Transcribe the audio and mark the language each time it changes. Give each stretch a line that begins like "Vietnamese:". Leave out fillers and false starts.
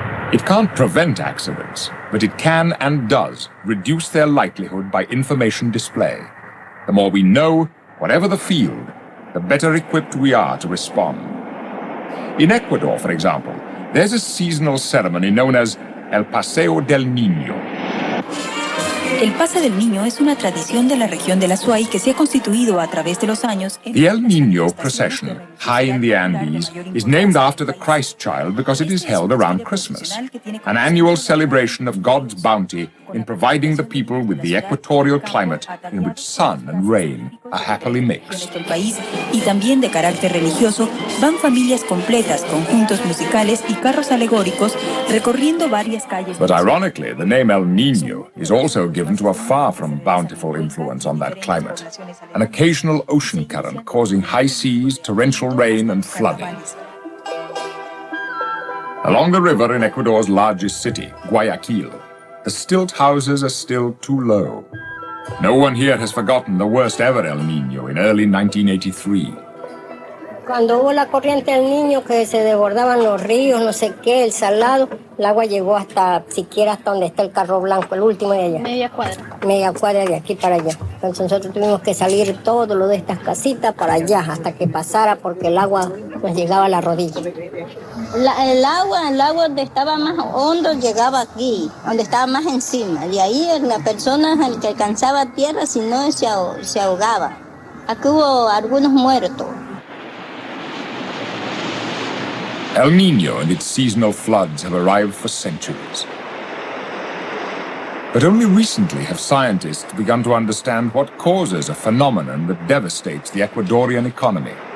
English: It can't prevent accidents, but it can and does reduce their likelihood by information display. The more we know, whatever the field, the better equipped we are to respond. In Ecuador, for example, there's a seasonal ceremony known as El Paseo del Niño.
Spanish: El Pase del Niño es una tradición de la región del Azuay que se ha constituido a través de los años.
English: The El Niño procession, high in the Andes, is named after the Christ child because it is held around Christmas, an annual celebration of God's bounty in providing the people with the equatorial climate in which sun and rain are happily mixed.
Spanish: Y también de carácter religioso, van familias completas, conjuntos musicales y carros alegóricos recorriendo varias calles.
English: But ironically, the name El Niño is also given to a far from bountiful influence on that climate, an occasional ocean current causing high seas, torrential rain and flooding. Along the river in Ecuador's largest city, Guayaquil, the stilt houses are still too low. No one here has forgotten the worst ever El Niño in early 1983.
Spanish: Cuando hubo la corriente del Niño, que se desbordaban los ríos, no sé qué, el salado, el agua llegó hasta, siquiera hasta donde está el carro blanco, el último de allá. Media cuadra. Media cuadra de aquí para allá. Entonces nosotros tuvimos que salir todo lo de estas casitas para allá, hasta que pasara, porque el agua nos llegaba a la rodilla. El agua donde estaba más hondo llegaba aquí, donde estaba más encima. De ahí la persona el que alcanzaba tierra, si no se ahogaba. Aquí hubo algunos muertos.
English: El Niño and its seasonal floods have arrived for centuries. But only recently have scientists begun to understand what causes a phenomenon that devastates the Ecuadorian economy.